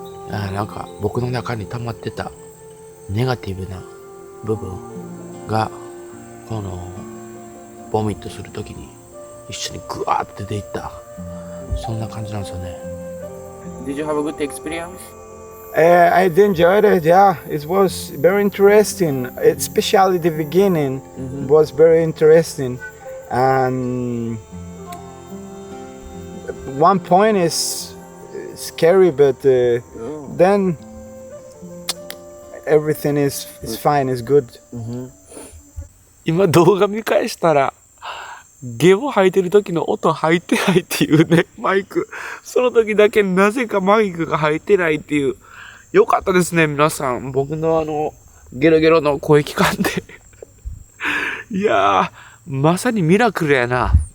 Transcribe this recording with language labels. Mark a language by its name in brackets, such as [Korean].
[Japanese] なんか僕の中に溜まってたネガティブな部分が、この、ボミットするときに一緒にグワーって出ていった。そんな感じなんですよね。 [English] Did you have a good experience? I enjoyed it. Yeah, it was very interesting. Especially the beginning was very interesting, and one point is scary, but then everything is fine. It's good. [Japanese] 今動画見返したら、ゲボ吐いてる時の音入ってないっていうね、マイク。その時だけなぜかマイクが入ってないっていう。よかったですね、皆さん。僕のゲロゲロの声聞かんで。いやー、まさにミラクルやな。